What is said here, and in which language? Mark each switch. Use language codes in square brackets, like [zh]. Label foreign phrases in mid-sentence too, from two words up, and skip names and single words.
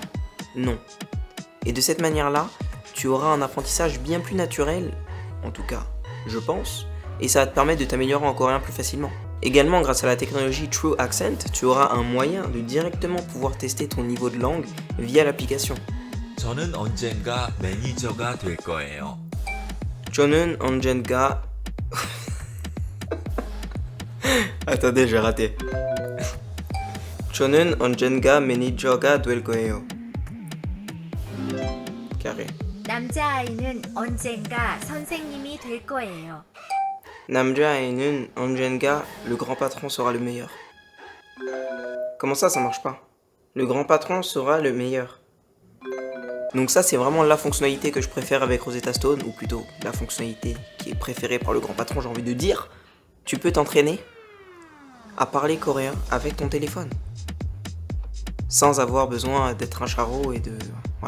[fr] Non. Et de cette manière-là, tu auras un apprentissage bien plus naturel, en tout cas, je pense, et ça va te permettre de t'améliorer en coréen plus facilement. Également, grâce à la technologie True Accent, tu auras un moyen de directement pouvoir tester ton niveau de langue via l'application. [ko] 저는 언젠가 매니저가 될 거예요. 저는 언젠가... [fr] Attendez, j'ai raté. [ko] 저는 언젠가 매니저가 될 거예요. [fr] Carré. [ko] 남자아이는 언젠가 선생님이 될 거예요. 남자아이는 언젠가 [fr] le grand patron sera le meilleur. Comment ça marche pas? Le grand patron sera le meilleur. Donc ça, c'est vraiment la fonctionnalité que je préfère avec Rosetta Stone, ou plutôt la fonctionnalité qui est préférée par le grand patron, j'ai envie de dire. Tu peux t'entraîner à parler coréen avec ton téléphone, sans avoir besoin d'être un charreau et de Voilà.